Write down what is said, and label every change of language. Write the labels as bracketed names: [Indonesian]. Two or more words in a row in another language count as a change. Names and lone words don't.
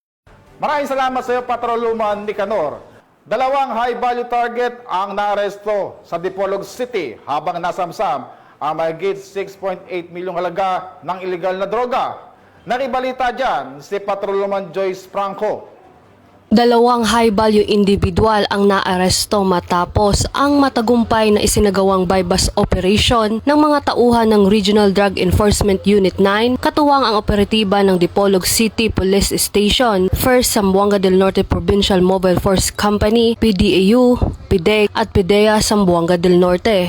[Filipino] Maraming salamat sa iyo, Patrolwoman Nicanor. 2 [English] high-value target [Filipino] ang naaresto sa Dipolog City habang nasamsam ang mahigit 6.8 milyong halaga ng illegal na droga. Nakibalita dyan si Patrolwoman Joyce Franco. 2 [English] high-value individual [Filipino] ang naaresto matapos ang matagumpay na isinagawang [English] bypass operation [Filipino] ng mga tauhan ng Regional Drug Enforcement Unit 9, katuwang ang operatiba ng Dipolog City Police Station, 1st Zamboanga del Norte Provincial Mobile Force Company, PDAU, PIDEC at PIDEA Zamboanga del Norte.